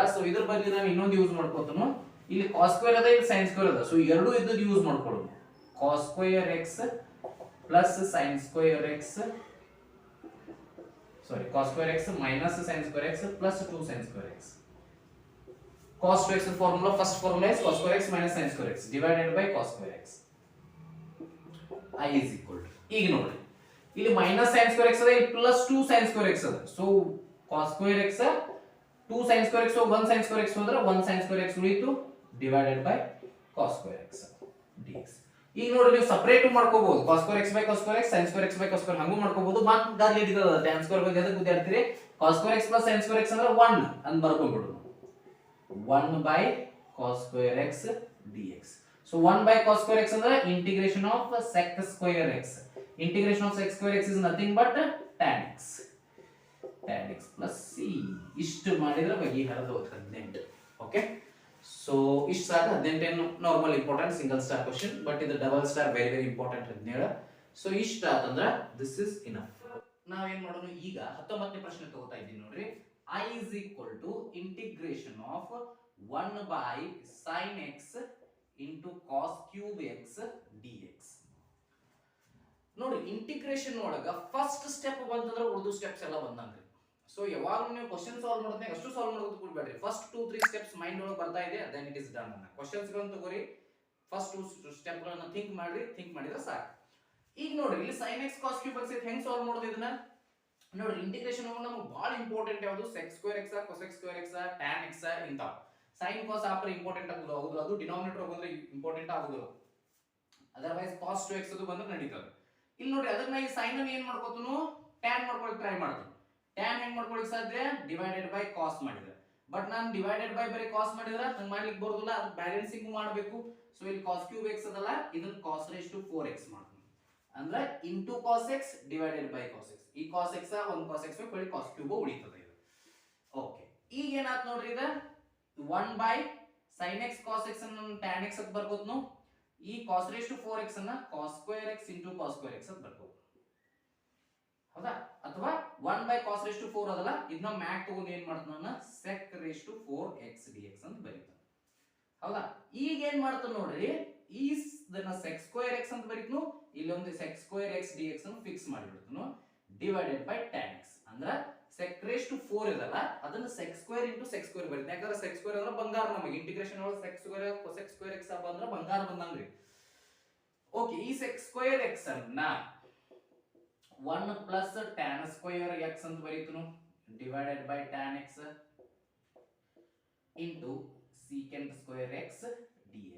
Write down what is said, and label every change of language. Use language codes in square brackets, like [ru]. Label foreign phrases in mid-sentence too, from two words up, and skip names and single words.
[kn] ಸೊ ಇದ್ರ ಬದಲು ನಾವು ಇನ್ನೊಂದು ಯೂಸ್ ಮಾಡ್ಕೋತನು. ಇಲ್ಲಿ [en] cos square [kn] ಅದ, ಇಲ್ಲಿ [en] sin square [kn] ಅದ. ಸೊ ಎರಡು ಇದ್ದದ್ದು ಯೂಸ್ ಮಾಡ್ಕೊಳ್ಳೋದು. [en] cos square x plus sin square x, sorry, cos square x minus sin square x plus 2 sin square x. cos 2x formula, first formula is cos square x minus sin square x divided by cos square x. I is equal to, [kn] ಈಗ ನೋಡಿ ಇಲ್ಲಿ [en] minus sin square x [kn] ಅದ, ಇಲ್ಲಿ [en] plus 2 sin square x [kn] ಅದ. [en] ಸೊ cos square x 2 sin square x 1 sin square x ಅಂದ್ರೆ 1 sin square x ಉಳಿತು divided by cos square x dx. [kn] ಈಗ ನೋಡಿ ನೀವು ಸಪರೇಟ್ ಮಾಡ್ಕೋಬಹುದು. [en] cos square x by cos square x, sin square x by cos square [kn] ಹಂಗೂ ಮಾಡ್ಕೋಬಹುದು. ಮತ್ತೆ ದಾರಿ ಹಿಡಿತದ [en] tan square [kn] ಬಗ್ಗೆ ಅದಕ್ಕೆ ಗುದ್ದಾಡ್ತೀರಿ. [en] cos square x plus sin square x [kn] ಅಂದ್ರೆ 1 ಅಂತ ಬರ್ಕೊಂಡ್ಬಿಡು. [en] 1 by cos square x dx. So 1 by cos square x ಅಂದ್ರೆ integration of sec square x. Integration of sec square x is nothing but tan x. Tan x plus c. [kn] ಇಷ್ಟು ಮಾಡಿದ್ರೆ ಬಗೆಹರಿದು [en] 18. okay, so [kn] ಇಷ್ಟು ಸಾಕು. [en] 18 normal important single star question, but ಇದು double star very very important 17. ಸೊ [kn] ಇಷ್ಟ ಆತಂದ್ರ [en] this is enough. [kn] ನಾವೇನ್ ಮಾಡೋಣ ಈಗ 19ನೇ ಪ್ರಶ್ನೆ ತಗೋತಾ ಇದ್ದೀನಿ ನೋಡ್ರಿ. [en] I is equal to integration of 1 by sin x into cos cube x dx. [kn] ನೋಡಿ, ಇಂಟಿಗ್ರೇಷನ್ ಒಳಗ [en] first step [kn] ಬಂತಂದ್ರೆ ಉಳಿದು ಸ್ಟೆಪ್ಸ್ ಎಲ್ಲ ಬಂದಂಗ್ರಿ. ಸೊ ಯಾವಾಗ ನೀವು [en] question solve [kn] ಮಾಡೋದ್ನಾಗ ಅಷ್ಟು ಸಾಲ್ವ್ ಮಾಡೋದು ಕೂಡಬೇಡ್ರಿ. [en] first 2-3 steps mind [kn] ಒಳಗೆ ಬರ್ತಾ ಇದೆ, [en] then it is done. [kn] ಕ್ವಶನ್ಸ್ ಗಳನ್ನು ತಗೋರಿ, [en] first 2 step [kn] ಗಳನ್ನ ಥಿಂಕ್ ಮಾಡ್ರಿ, ಥಿಂಕ್ ಮಾಡಿದ್ರೆ ಸಾಕು. ಈಗ ನೋಡ್ರಿ, ಇಲ್ಲಿ [en] sin x cos cube x [kn] ಹೆಂಗ್ ಸಾಲ್ವ್ ಮಾಡೋದು ಇದನ್ನ ನೋಡ್ರಿ. ಇಂಟಿಗ್ರೇಷನ್ ಒಳಗೆ ನಮಗೆ ಬಹಳ ಇಂಪಾರ್ಟೆಂಟ್ ಯಾವುದು? [en] sec square x, cosec square x, tan x [kn] ಇಂತ. [en] sin cos upper important [kn] ಆಗೋದು, ಹೌದು, ಅದು ಡಿನಾಮಿನೇಟರ್ ಬಂದ್ರೆ ಇಂಪಾರ್ಟೆಂಟ್ ಆಗೋದಿಲ್ಲ. [en] otherwise cos 2x [kn] ಅದು ಬಂದ್ರೆ ನಡೀತದೆ. ಇಲ್ಲಿ ನೋಡ್ರಿ, ಅದನ್ನ ಈ sin ಅನ್ನು ಏನ್ ಮಾಡ್ಕೋತನು, tan ಮಾಡ್ಕೊಳ್ಳೋಕೆ ಟ್ರೈ ಮಾಡ್ತೀನಿ. tan ಹೆಂಗ್ ಮಾಡ್ಕೊಳ್ಳೋಕೆ ಸಾಧ್ಯ? [en] divided by [kn] cos ಮಾಡಿದ್ರೆ. ಬಟ್ ನಾನು [en] divided by [kn] ಬರೀ cos ಮಾಡಿದ್ರೆ ಹಂಗ ಮಾಡ್ಲಿಕ್ಕೆ ಬರೋದಿಲ್ಲ, ಅದು ಬ್ಯಾಲೆನ್ಸಿಂಗ್ ಮಾಡಬೇಕು. ಸೊ ಇಲ್ಲಿ [en] cos cube x [kn] ಅದಲ್ಲ, ಇದನ್ನ [en] cos raised to 4x [kn] ಮಾಡ್ತೀನಿ. [en] ಅಂದ್ರೆ into cos x divided by cos x. [kn] ಈ [en] cos x 1 cos x [kn] ಬಳಿ [en] cos cube [kn] ಉಳಿತದೆ ಇದು. ಓಕೆ, ಈಗ ಏನಾಯ್ತು ನೋಡ್ರಿ, ಇದು [en] 1 by sin x cos x [kn] ಅನ್ನು [en] tan x [kn] ಅಂತ ಬರ್ಕೋದ್ನು. ಈ [en] cos raised to 4x [kn] ಅನ್ನ [en] cos square x into cos square x [kn] ಅಂತ ಬರ್ಕೋದು. ಹೌದಾ? ಅಥವಾ [en] 1 by cos raised to 4 [kn] ಅದಲ್ಲ, ಇದನ್ನ ಮ್ಯಾಕ್ ತಗೊಂಡು ಏನ್ ಮಾಡ್ತಾನ ನಾನು [en] sec raised to 4x dx [kn] ಅಂತ ಬರೀತಾನೆ. ಹೌದಾ? ಈಗ ಏನ್ ಮಾಡ್ತಾನೆ ನೋಡ್ರಿ, ಈ ಇದನ್ನ [en] sec square x [kn] ಅಂತ ಬರೀತನು, ಇಲ್ಲೊಂದು [en] sec square x dx [kn] ಅನ್ನು ಫಿಕ್ಸ್ ಮಾಡಿಬಿಡ್ತಾನು [en] divided by tan x. [kn] ಅಂದ್ರೆ [en] sec raised to 4 [kn] ಇದಲ್ಲ, ಅದನ್ನ [en] sec square into sec square [kn] ಬರೀತಾನೆ. ಯಾಕಂದ್ರೆ [en] sec square [kn] ಅಂದ್ರೆ ಬಂಗಾರ. ನಮಗೆ ಇಂಟಿಗ್ರೇಷನ್ ಒಳಗೆ [en] sec square cosec square x [kn] ಬಂದ್ರೆ ಬಂಗಾರ ಬಂದಂಗ್ರಿ. ಓಕೆ, ಈ [en] sec square x [kn] ಅನ್ನ [en] 1 plus tan square x [kn] ಅಂತ ಬರೀತನು [en] divided by tan x into secant square x dx.